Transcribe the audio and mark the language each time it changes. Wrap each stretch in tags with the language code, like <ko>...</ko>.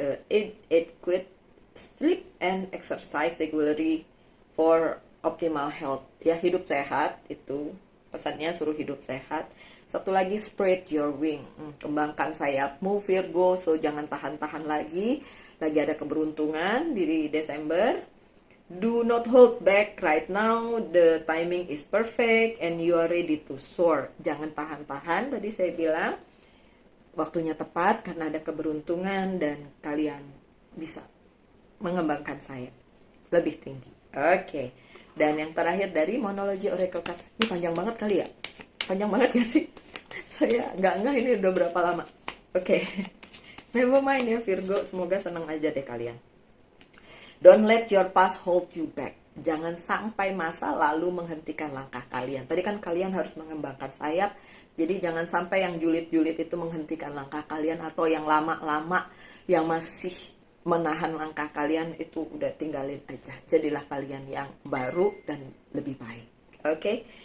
<en>Eat adequate sleep and exercise regularly for optimal health.</en> <id>Ya, hidup sehat itu pesannya, suruh hidup sehat. Satu lagi, spread your wing. Kembangkan sayapmu, Virgo. So, jangan tahan-tahan lagi. Lagi ada keberuntungan di Desember.</id> <en>Do not hold back right now. The timing is perfect and you are ready to soar.</en> <id>Jangan tahan-tahan, tadi saya bilang. Waktunya tepat karena ada keberuntungan dan kalian bisa mengembangkan sayap lebih tinggi. Oke. Dan yang terakhir dari monologi Oracle Card. Ini panjang banget kali ya? Panjang banget gak sih? Saya nggak ini udah berapa lama. Oke. Never mind ya Virgo. Semoga senang aja deh kalian.</id> <en>Don't let your past hold you back.</en> <id>Jangan sampai masa lalu menghentikan langkah kalian. Tadi kan kalian harus mengembangkan sayap. Jadi jangan sampai yang julid-julid itu menghentikan langkah kalian. Atau yang lama-lama yang masih menahan langkah kalian, itu udah tinggalin aja. Jadilah kalian yang baru dan lebih baik. Oke?</id>